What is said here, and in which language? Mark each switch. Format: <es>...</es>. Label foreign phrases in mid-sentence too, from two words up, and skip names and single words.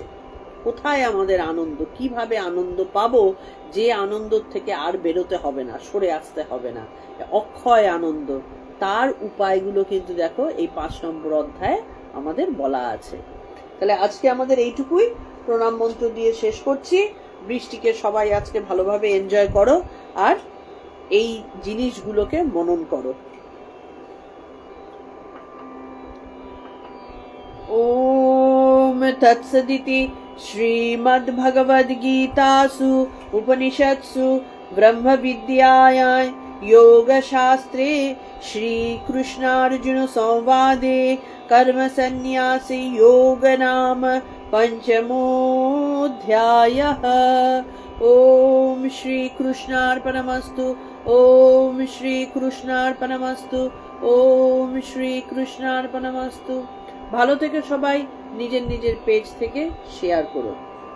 <bn>কোথায় আমাদের আনন্দ, কিভাবে আনন্দ পাবো, যে আনন্দ থেকে আর বেরোতে হবে না, সরে আসতে হবে না, অক্ষয় আনন্দ, তার উপায়গুলো কিন্তু দেখো এই 5 নম্বর অধ্যায়ে আমাদের বলা আছে। তাহলে আজকে আমাদের এইটুকুই, প্রণাম মন্ত্র দিয়ে শেষ করছি। বৃষ্টিকে সবাই আজকে ভালোভাবে এনজয় করো আর এই জিনিসগুলোকে মনন করো।</bn> <sa>ओम तत्सदिति श्रीमद्भगवद्गीतासु उपनिषत्सु ब्रह्म विद्यायां योगशास्त्रे श्रीकृष्णार्जुन संवादे कर्म संन्यासी योग नाम पंचमोऽध्यायः। ओम श्री कृष्णार्पणमस्तु। ओम श्री कृष्णार्पणमस्तु। ओम श्री कृष्णार्पणमस्तु।</sa> <bn>ভালো থেকে সবাই নিজের নিজের পেজ থেকে শেয়ার করো।</bn>